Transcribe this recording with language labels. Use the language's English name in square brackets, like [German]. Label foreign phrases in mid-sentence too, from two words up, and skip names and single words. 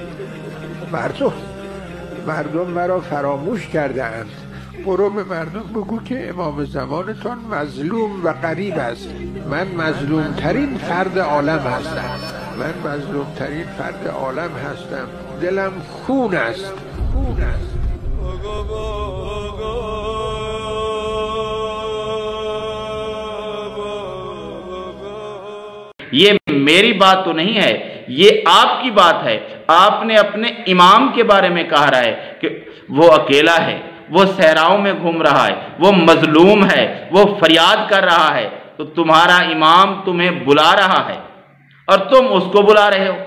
[Persian] مردم مرا فراموش کرده اند. برو به مردم بگو که امام زمانتان مظلوم و غریب است. من مظلوم ترین فرد عالم هستم، من مظلوم ترین فرد عالم هستم، دلم خون است، خون است. [Urdu] یہ میری بات تو نہیں ہے، یہ آپ کی بات ہے. آپ نے اپنے امام کے بارے میں کہا رہا ہے کہ وہ اکیلا ہے، وہ صحراؤں میں گھوم رہا ہے، وہ مظلوم ہے، وہ فریاد کر رہا ہے، تو تمہارا امام تمہیں بلا رہا ہے اور تم اس کو بلا رہے ہو.